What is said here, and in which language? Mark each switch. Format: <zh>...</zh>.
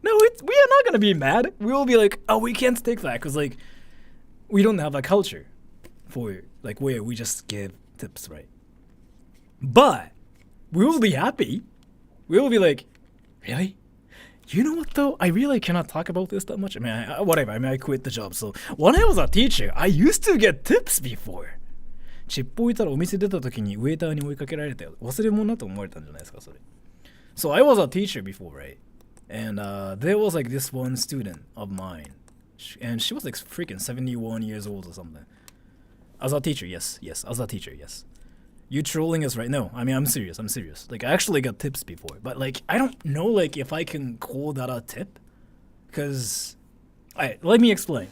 <en>No, we are not gonna be mad. We will be like, oh, we can't take that because like we don't have a culture for like where we just give tips, right? But we will be happy. We will be like, really? You know what though? I really cannot talk about this that much. I mean, whatever. I mean, I quit the job. So when I was a teacher, I used to get tips before.</en> <ja>チップ置いたらお店出た時にウェイターに追いかけられて忘れ物だと思われたんじゃないですかそれ。</ja> <en>So I was a teacher before, right? And there was like this one student of mine, and she was like freaking 71 years old or something. As a teacher, yes, as a teacher, yes. You trolling us right? No, I mean I'm serious. Like I actually got tips before, but like I don't know like if I can call that a tip, because, alright, let me explain.</en>